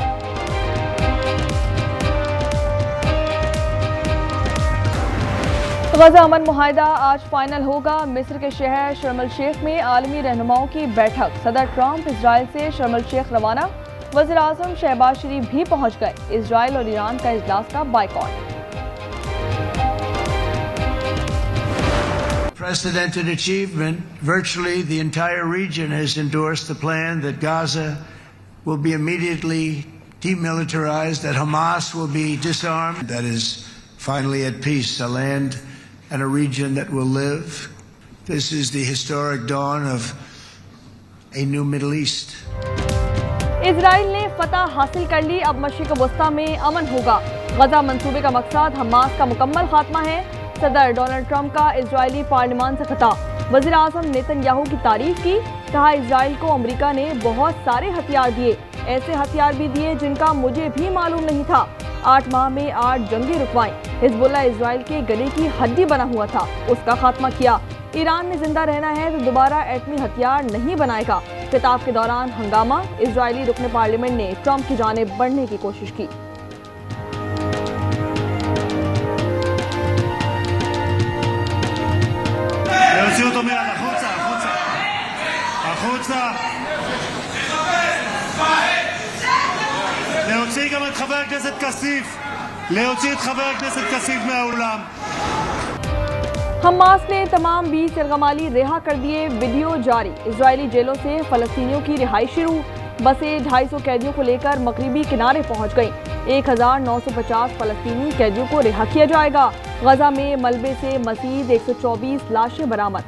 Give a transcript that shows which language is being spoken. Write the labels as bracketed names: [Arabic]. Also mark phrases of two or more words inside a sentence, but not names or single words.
[Urdu] غزہ امن معاہدہ آج فائنل ہوگا. مصر کے شہر شرم ال شیخ میں عالمی رہنماؤں کی بیٹھک. صدر ٹرمپ اسرائیل سے شرم ال شیخ روانہ۔ وزیر اعظم شہباز شریف بھی پہنچ گئے. اسرائیل اور ایران کا اجلاس کا بائیکاٹ. [English] Unprecedented achievement. Virtually the entire region has endorsed the plan that Gaza will be immediately demilitarized, that Hamas will be disarmed, that is finally at peace, a land and a region that will live. This is the historic dawn of a new Middle East. [Urdu] اسرائیل نے فتح حاصل کر لی، اب مشرق وسطیٰ میں امن ہوگا. غزہ منصوبے کا مقصد حماس کا مکمل خاتمہ ہے. صدر ڈونلڈ ٹرمپ کا اسرائیلی پارلیمان سے خطاب. وزیر اعظم نیتن یاہو کی تعریف کی، کہا اسرائیل کو امریکہ نے بہت سارے ہتھیار دیے، ایسے ہتھیار بھی دیے جن کا مجھے بھی معلوم نہیں تھا. 8 ماہ میں 8 جنگیں رکوائیں. حزب اللہ اسرائیل کے گلے کی ہڈی بنا ہوا تھا، اس کا خاتمہ کیا. ایران نے زندہ رہنا ہے تو دوبارہ ایٹمی ہتھیار نہیں بنائے گا. خطاب کے دوران ہنگامہ، اسرائیلی رکن پارلیمنٹ نے ٹرمپ کی جانب بڑھنے کی کوشش کی. [Hebrew] להוציא אותו מיד, החוצה, החוצה. החוצה. להוציא גם את חבר הכנסת כסיף. להוציא את חבר הכנסת כסיף מהאולם. [Urdu] حماس نے تمام 20 یرغمالی رہا کر دیے، ویڈیو جاری. اسرائیلی جیلوں سے فلسطینیوں کی رہائی شروع۔ بسیں 250 قیدیوں کو لے کر مغربی کنارے پہنچ گئیں. 1950 فلسطینی قیدیوں کو رہا کیا جائے گا. غزہ میں ملبے سے مزید 124 لاشیں برآمد.